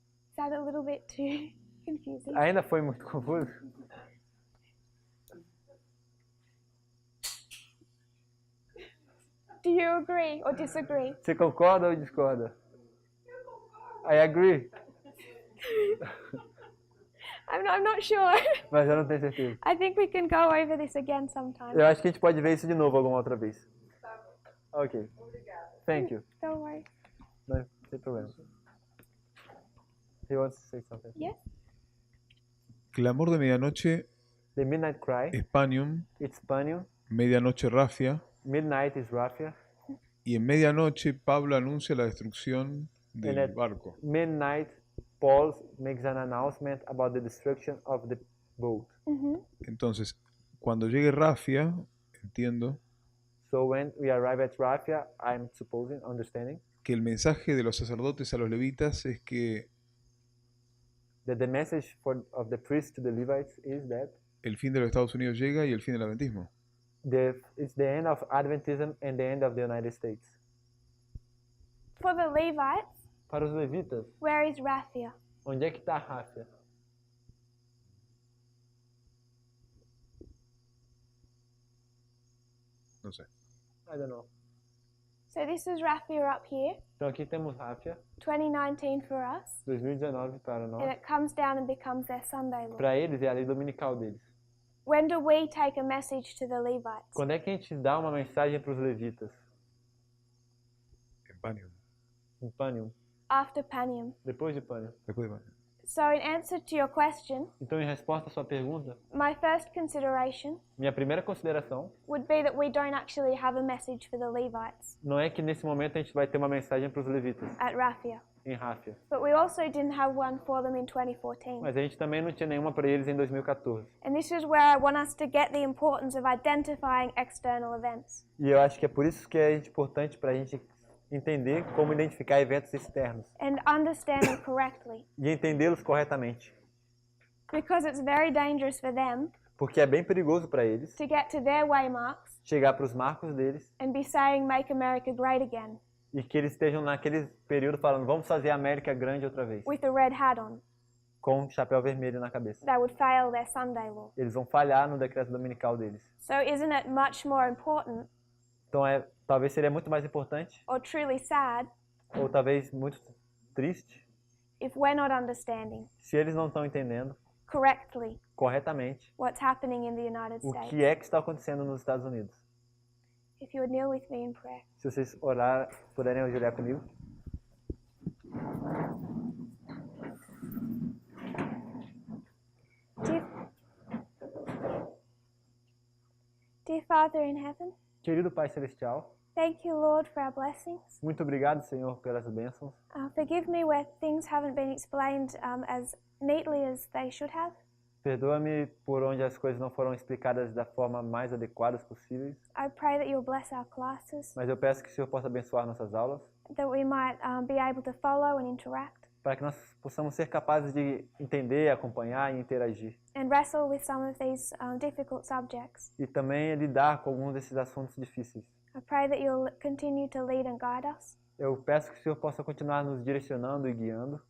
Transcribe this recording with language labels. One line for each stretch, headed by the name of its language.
English: Is that a little bit too confusing?
Portuguese: Ainda foi muito confuso?
English: Do you agree or disagree?
Portuguese: Você concorda ou discorda?
English: I agree, I'm not sure.
Portuguese: mas eu não tenho certeza.
English: I think we can go over this again sometime.
Portuguese: Eu acho que a gente pode ver isso de novo alguma outra vez.
English: Ok. Thank you. Don't worry.
Portuguese: Não tem problema.
English: He wants to say something. Yes?
Spanish: Clamor de medianoche,
English: The Midnight Cry, Spanium, it's Panium.
Spanish: medianoche Rafia,
English: Midnight is Raphia.
Spanish: y en medianoche Pablo anuncia la destrucción del el- barco.
English: Midnight, Paul makes an announcement about the destruction of the boat.
Spanish: Entonces, cuando llegue Rafia, entiendo
English: So when we arrive at Raphia, I'm supposing, understanding,
Spanish: que el mensaje de los sacerdotes a los levitas es que
English: that the message of the priests to the Levites is that
Spanish: el fin de los Estados Unidos llega y el fin del adventismo.
English: it's the end of Adventism and the end of the United States. For the Levites,
Portuguese: Para os levitas,
English: where is Raphia?
Portuguese: onde é que está Raphia?
Spanish: No sé.
English: I don't know. So this is Raphia up here,
Portuguese: Então aqui temos Raphia,
English: 2019 for us,
Portuguese: 2019 para
English: and
Portuguese: nós.
English: it comes down and becomes their Sunday law.
Portuguese: Para eles é a lei dominical deles.
English: When do we take a message to the Levites?
Portuguese: Quando é que a gente dá uma mensagem para os levitas?
Spanish: En Panium.
Portuguese: Em Panium,
English: After Panium.
Portuguese: depois de Panium.
Spanish: Después de Panium.
English: So in answer to your question,
Portuguese: Então, em resposta à sua pergunta,
English: my first consideration
Portuguese: minha primeira consideração
English: would be that we don't actually have a message for the Levites
Portuguese: não é que nesse momento a gente vai ter uma mensagem para os levitas
English: at Raphia,
Portuguese: em Raphia,
English: but we also didn't have one for them in 2014.
Portuguese: mas a gente também não tinha nenhuma para eles em 2014.
English: And this is where I want us to get the importance of identifying external events.
Portuguese: E eu acho que é por isso que é importante para a gente entender como identificar eventos externos
English: And understand them correctly,
Portuguese: e entendê-los corretamente,
English: because it's very dangerous for them
Portuguese: porque é bem perigoso para eles
English: to get to their waymarks
Portuguese: chegar para os marcos deles
English: and be saying, "Make America great again,"
Portuguese: e que eles estejam naquele período falando, vamos fazer a América grande outra vez,
English: with a red hat on.
Portuguese: com um chapéu vermelho na cabeça.
English: They would fail their Sunday law.
Portuguese: Eles vão falhar no decreto dominical deles.
English: So isn't it much more important,
Portuguese: Então, talvez seria muito mais importante,
English: or truly sad,
Portuguese: ou talvez muito triste,
English: if we're not understanding
Portuguese: se eles não estão entendendo
English: correctly
Portuguese: corretamente
English: what's happening in the United
Portuguese: o
English: States?
Portuguese: que é que está acontecendo nos Estados Unidos.
English: If you would kneel with me in prayer.
Portuguese: Se vocês puderem ajoelhar comigo.
English: Dear Father in heaven,
Portuguese: querido Pai Celestial,
English: thank you, Lord, for our blessings.
Portuguese: muito obrigado, Senhor, pelas bênçãos.
English: Forgive me where things haven't been explained as neatly as they should have.
Portuguese: Perdoa-me por onde as coisas não foram explicadas da forma mais adequadas possíveis,
English: I pray that you'll bless our classes,
Portuguese: mas eu peço que o Senhor possa abençoar nossas aulas,
English: that we might be able to follow and interact
Portuguese: para que nós possamos ser capazes de entender, acompanhar e interagir.
English: and wrestle with some of these difficult subjects.
Portuguese: E também lidar com alguns desses assuntos difíceis.
English: I pray that you'll continue to lead and guide us
Portuguese: Eu peço que o Senhor possa continuar nos direcionando e guiando,